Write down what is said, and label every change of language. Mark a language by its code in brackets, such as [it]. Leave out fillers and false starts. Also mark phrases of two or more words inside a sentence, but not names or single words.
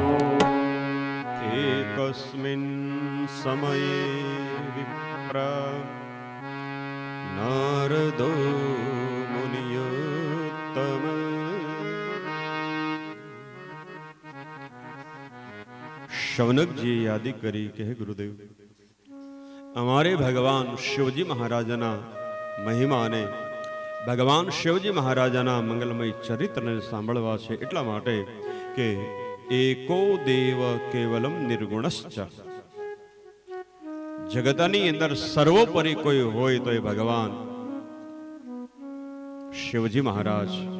[sa] एकस्मिन् समये विप्र नारदो मुनियोत्तम। [gu] शौनक जी यादी કરી કે હે ગુરુદેવ, અમારે ભગવાન શિવજી મહારાજના મહિમા અને ભગવાન શિવજી મહારાજાના મંગલમય ચરિત્રને સાંભળવા છે, એટલા માટે કે [sa] एको देव केवलम निर्गुणश्च, [gu] જગતની અંદર સર્વોપરી કોઈ હોય તો એ ભગવાન શિવજી મહારાજ.